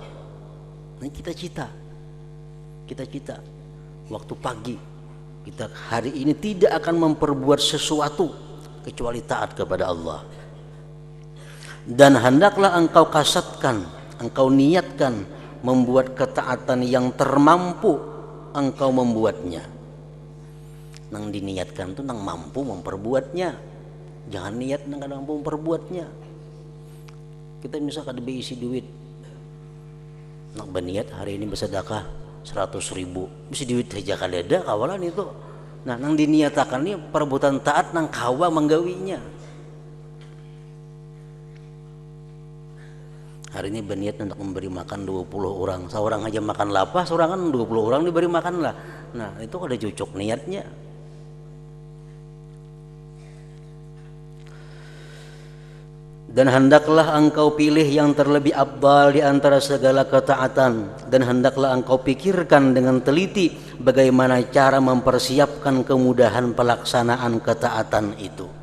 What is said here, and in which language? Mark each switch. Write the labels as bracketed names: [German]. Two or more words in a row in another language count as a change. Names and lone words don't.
[Banjar] Nah, kita cita waktu pagi kita hari ini tidak akan memperbuat sesuatu kecuali taat kepada Allah. Dan hendaklah engkau kasatkan, engkau niatkan membuat ketaatan yang termampu engkau membuatnya. Nang diniatkan tuh nang mampu memperbuatnya. Jangan niat nang kada mampu memperbuatnya. Kita misalkan ada isi duit, nak berniat hari ini bersedekah 100.000, bisa duit saja kadada kawalan itu. Nah, nang diniatakan ini perbuatan taat nang kawa menggawinya. Hari ini berniat untuk memberi makan 20 orang, seorang aja makan lapar, seorang kan 20 orang diberi makan lah. Nah, itu ada cocok niatnya. Dan hendaklah engkau pilih yang terlebih afdal di antara segala ketaatan, dan hendaklah engkau pikirkan dengan teliti bagaimana cara mempersiapkan kemudahan pelaksanaan ketaatan itu.